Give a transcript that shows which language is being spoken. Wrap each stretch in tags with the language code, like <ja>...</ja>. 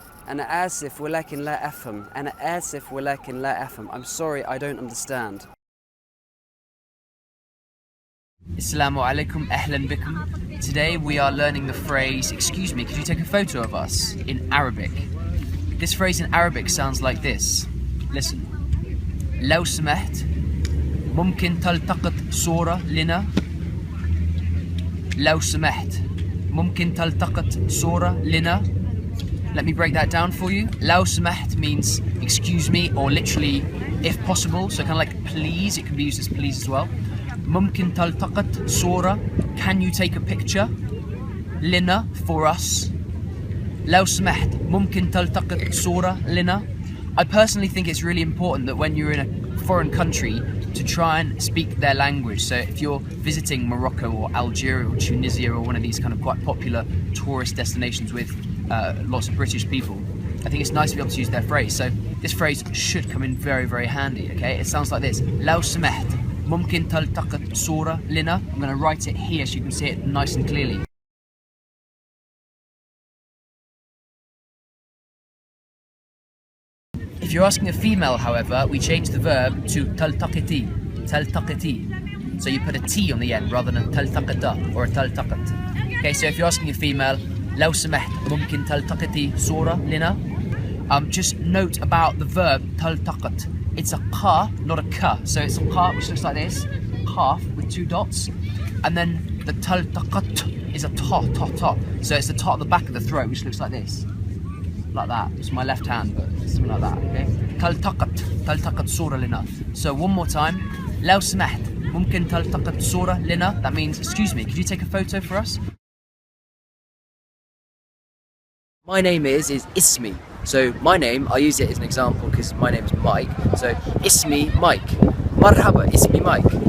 <ar>أنا آسف ولكن لا أفهم. أنا آسف ولكن لا أفهم.</ar> <en>I'm sorry, I don't understand. Assalamu alaikum, ahlan bikum. Today we are learning the phrase, excuse me, could you take a photo of us, in Arabic. This phrase in Arabic sounds like this. Listen.</en> <ar>لو سمحت ممكن تلتقط صورة لنا. لو سمحت ممكن تلتقط صورة لنا.</ar> <en>Let me break that down for you.</en> <ar>لو سمحت</ar> <en>means excuse me, or literally if possible, so kind of like please. It can be used as please as well.</en> <ar>ممكن تلتقط صورة,</ar> <en>can you take a picture.</en> <ar>لنا,</ar> <en>for us.</en> <ar>لو سمحت ممكن تلتقط صورة لنا.</ar> <en>I personally think it's really important that when you're in a foreign country to try and speak their language. So if you're visiting Morocco or Algeria or Tunisia or one of these kind of quite popular tourist destinations with lots of British people, I think it's nice to be able to use their phrase. So this phrase should come in very, very handy, okay? It sounds like this.</en> <ar>لو سمحت ممكن تلتقط صورة لنا.</ar> <en>I'm going to write it here so you can see it nice and clearly. If you're asking a female, however, we change the verb to تلتقطي.</en> <ar>تلتقطي.</ar> <en>So you put a T on the end rather than a تلتقطة or a تلتقط. Okay, so if you're asking a female,</en> <ar>لو سمحت ممكن تلتقطي صورة لنا.</ar> <en>Just note about the verb تلتقط. It's a ka, not a ka. So it's a ka, which looks like this, calf with 2 dots, and then the تلتقط is a ta, ta, ta. So it's the ta at the back of the throat, which looks like this. Like that. It's my left hand, but something like that, okay?</en> <ar>تلتقط صورة لنا.</ar> <en>So one more time.</en> <ar>لو سمحت ممكن تلتقط صورة لنا.</ar> <en>That means, excuse me, could you take a photo for us? My name is Ismi. So my name, I use it as an example because my name is Mike. So</en> <ar>Ismi Mike. Marhaba, Ismi Mike.</ar>